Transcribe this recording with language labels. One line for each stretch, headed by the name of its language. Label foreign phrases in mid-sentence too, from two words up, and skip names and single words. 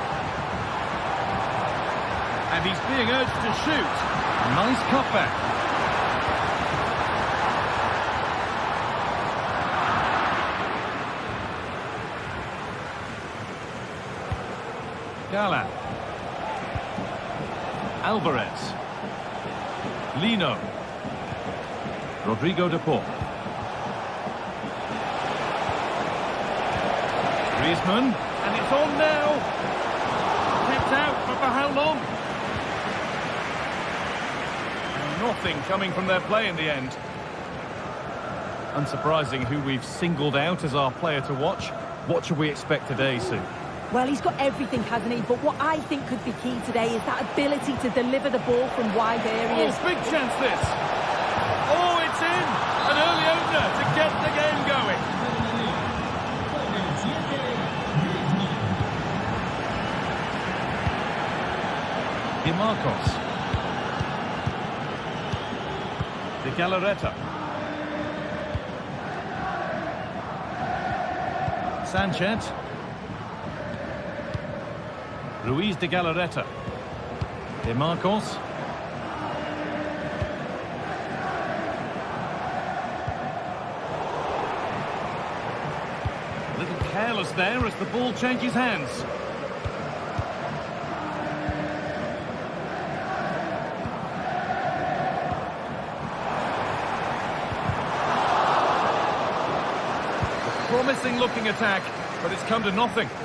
English: And he's being urged to shoot. Nice cutback. Gala. Alvarez. Lino. Rodrigo de Paul. Griezmann, and it's on now. Kept out, but for how long? Nothing coming from their play in the end. Unsurprising who we've singled out as our player to watch. What should we expect today, Sue? Well, he's got everything, hasn't he? But what I think could be key today is that ability to deliver the ball from wide areas. Oh, big chance this. Oh, it's in. An early opener to get the game going. Di Marcos. De Galarreta. Sanchez. Ruiz de Galarreta. De Marcos. A little careless there as the ball changes hands. Promising looking attack, but it's come to nothing.